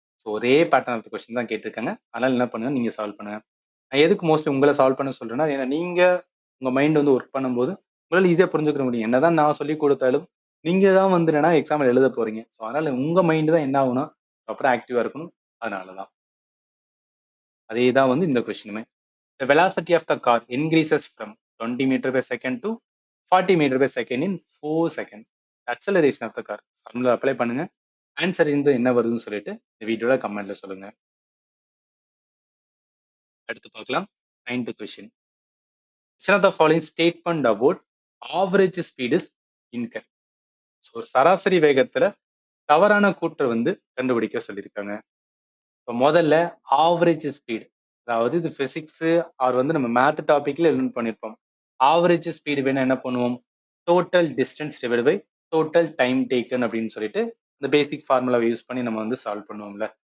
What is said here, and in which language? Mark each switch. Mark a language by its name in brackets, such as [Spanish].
[Tamil] So ஒரே pattern of question தான் கேட்டிருக்காங்க. அதனால என்ன பண்ணுங்க? நீங்க சால்வ் பண்ணுங்க. நான் எதுக்கு மோஸ்ட்லி உங்களை சால்வ் பண்ண சொல்றேன்னா, ஏன்னா நீங்க உங்க மைண்ட் வந்து ஒர்க் பண்ணும்போது உங்களால ஈஸியா புரிஞ்சுக்க முடியும். என்னதான் நான் சொல்லி கொடுத்தாலும் நீங்க தான் வந்து என்னன்னா எக்ஸாம்ல எழுத போறீங்க. ஸோ அதனால உங்க மைண்ட் தான் என்ன ஆகும்னா அப்புறம் ஆக்டிவா இருக்கணும். அதனாலதான். அதே தான் வந்து இந்த கொஸ்டினுமே. [English] The velocity of the car increases from 20 meter per second to 40 meter per second in 4 seconds. Acceleration of the car. [Tamil] Formula apply பண்ணுங்க. ஆன்சர் இந்த என்ன வருதுன்னு சொல்லிட்டு இந்த வீடியோல கமெண்ட்ல சொல்லுங்க. அடுத்து பார்க்கலாம். 9th question. [English] Which of the following statement about average speed is incorrect? [Tamil] So ஒரு சராசரி வேகத்துல தவறான கூற்றை வந்து கண்டுபிடிக்க சொல்லியிருக்காங்க. இப்போ முதல்ல ஆவரேஜ் ஸ்பீட், அதாவது இது பிசிக்ஸ் ஆர் வந்து நம்ம மேத் டாபிக்ல லேர்ன் பண்ணியிருப்போம். ஆவரேஜ் ஸ்பீடு வேணா என்ன பண்ணுவோம்? Total distance divide by total time taken அப்படின்னு சொல்லிட்டு இந்த பேசிக் ஃபார்முலாவை யூஸ் பண்ணி நம்ம வந்து சால்வ் பண்ணுவோம்ல.